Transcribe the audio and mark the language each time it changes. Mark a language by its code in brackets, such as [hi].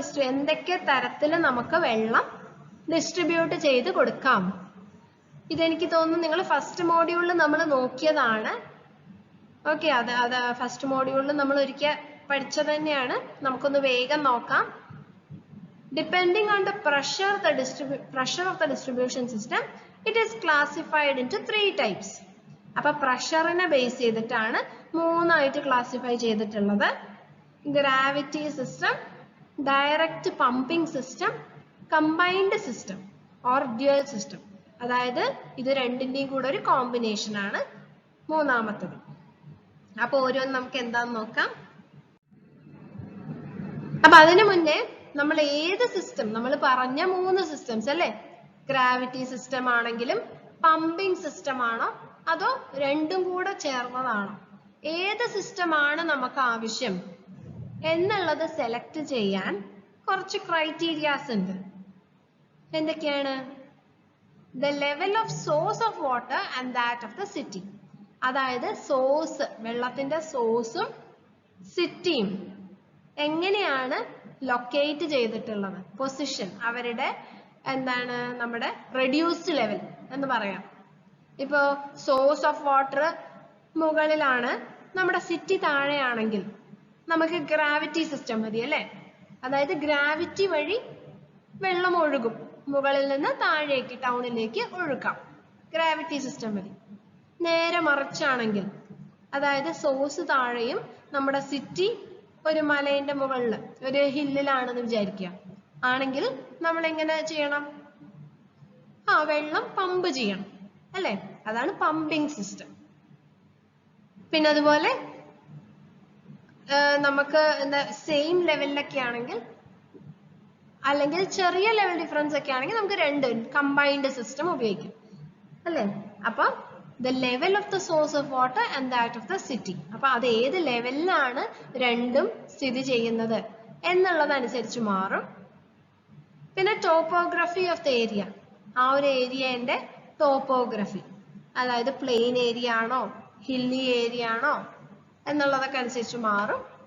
[ml] എന്തൊക്കെ തരത്തിൽ നമുക്ക് വെള്ളം ഡിസ്ട്രിബ്യൂട്ട് ചെയ്ത് കൊടുക്കാം. ഇതെനിക്ക് തോന്നുന്നു നിങ്ങൾ ഫസ്റ്റ് മോഡ്യൂളിൽ നമ്മൾ നോക്കിയതാണ്. ഓക്കെ, അത് ഫസ്റ്റ് മോഡ്യൂളിൽ നമ്മൾ ഒരിക്കൽ പഠിച്ചത് തന്നെയാണ്. നമുക്കൊന്ന് വേഗം നോക്കാം. [en] Depending on the pressure of the distribution system, it is classified into 3 types. [ml] അപ്പൊ പ്രഷറിനെ ബേസ് ചെയ്തിട്ടാണ് മൂന്നായിട്ട് ക്ലാസിഫൈ ചെയ്തിട്ടുള്ളത്. Gravity system, direct pumping system, combined system or dual system. അതായത് ഇത് രണ്ടിന്റെയും കൂടെ ഒരു കോമ്പിനേഷൻ ആണ് മൂന്നാമത്തത്. അപ്പൊ ഓരോന്ന് നമുക്ക് എന്താന്ന് നോക്കാം. അപ്പൊ അതിനു മുന്നേ നമ്മൾ ഏത് സിസ്റ്റം, നമ്മൾ പറഞ്ഞ 3 സിസ്റ്റംസ് അല്ലെ, ഗ്രാവിറ്റി സിസ്റ്റം ആണെങ്കിലും പമ്പിംഗ് സിസ്റ്റം ആണോ അതോ രണ്ടും കൂടെ ചേർന്നതാണോ, ഏത് സിസ്റ്റം ആണ് നമുക്ക് ആവശ്യം എന്നുള്ളത് സെലക്ട് ചെയ്യാൻ കുറച്ച് ക്രൈറ്റീരിയാസ് ഉണ്ട്. എന്തൊക്കെയാണ്? [en] The level of source of water and that of the city. [ml] അതായത് സോഴ്സ്, വെള്ളത്തിന്റെ സോഴ്സും സിറ്റിയും എങ്ങനെയാണ് ലൊക്കേറ്റ് ചെയ്തിട്ടുള്ളത്, പൊസിഷൻ, അവരുടെ എന്താണ് നമ്മുടെ റെഡ്യൂസ്ഡ് ലെവൽ എന്ന് പറയാം. ഇപ്പോ സോഴ്സ് ഓഫ് വാട്ടർ മുകളിലാണ്, നമ്മുടെ സിറ്റി താഴെയാണെങ്കിൽ നമുക്ക് ഗ്രാവിറ്റി സിസ്റ്റം മതി അല്ലെ. അതായത് ഗ്രാവിറ്റി വഴി വെള്ളം ഒഴുകും, മുകളിൽ നിന്ന് താഴേക്ക് ടൗണിലേക്ക് ഒഴുകാം, ഗ്രാവിറ്റി സിസ്റ്റം മതി. നേരെ മറിച്ചാണെങ്കിൽ, അതായത് സോഴ്സ് താഴെയും നമ്മുടെ സിറ്റി ഒരു മലയുടെ മുകളിൽ ഒരു ഹില്ലിലാണെന്ന് വിചാരിക്കുക ആണെങ്കിൽ നമ്മൾ എങ്ങനെ ചെയ്യണം? വെള്ളം പമ്പ് ചെയ്യണം അല്ലെ, അതാണ് പമ്പിംഗ് സിസ്റ്റം. പിന്നെ അതുപോലെ നമുക്ക് എന്താ സെയിം ലെവലിലൊക്കെ ആണെങ്കിൽ, അല്ലെങ്കിൽ ചെറിയ ലെവൽ ഡിഫറൻസ് ഒക്കെ ആണെങ്കിൽ നമുക്ക് രണ്ട് കമ്പൈൻഡ് സിസ്റ്റം ഉപയോഗിക്കാം അല്ലെ. അപ്പൊ [en] the level of the source of water and that of the city. [ml] അപ്പൊ അത് ഏത് ലെവലിലാണ് രണ്ടും സ്ഥിതി ചെയ്യുന്നത് എന്നുള്ളതനുസരിച്ച് മാറും. പിന്നെ ടോപ്പോഗ്രഫി ഓഫ് ദ ഏരിയ, ആ ഒരു ഏരിയന്റെ ടോപ്പോഗ്രഫി, അതായത് പ്ലെയിൻ ഏരിയ ആണോ ഹില്ലി ഏരിയ ആണോ എന്നുള്ളതൊക്കെ അനുസരിച്ച് മാറും.